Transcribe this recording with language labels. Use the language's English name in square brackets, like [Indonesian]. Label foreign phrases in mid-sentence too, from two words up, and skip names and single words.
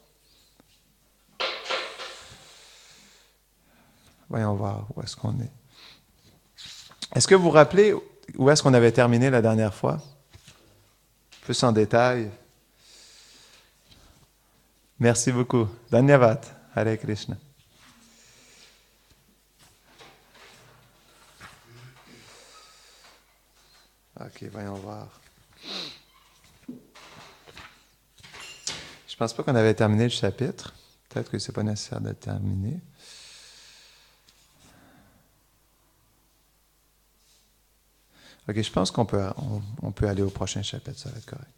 [French] Voyons voir où est-ce qu'on est. Est-ce que vous vous rappelez où est-ce qu'on avait terminé la dernière fois? Plus en détail. Merci beaucoup. Dhanyavad. [Sanskrit] हरे कृष्ण. [French] OK, voyons voir. Je pense pas qu'on avait terminé le chapitre. Peut-être que c'est pas nécessaire de terminer. OK, je pense qu'on peut, on peut aller au prochain chapitre, ça va être correct.